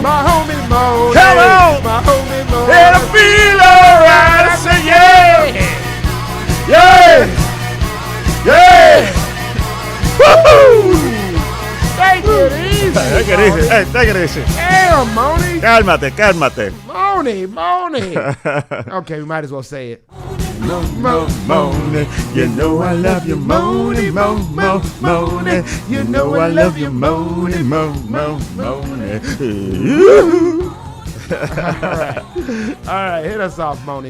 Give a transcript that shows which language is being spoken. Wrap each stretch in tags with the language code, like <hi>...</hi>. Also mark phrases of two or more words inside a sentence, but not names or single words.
<en>My homie Moaning. Come on! My homie Moaning. And I feel alright. I say yeah! Yeah! Yeah! Woohoo! Take it easy. Take it easy. Hey, take it easy. Damn, Moni.</en> <es>Cálmate, cálmate.</es> <en>Moni. Okay, we might as well say it. Moaning. You know I love you, moaning, moaning. You know I love you, moaning, moaning. All right, hit us off, Moni.</en>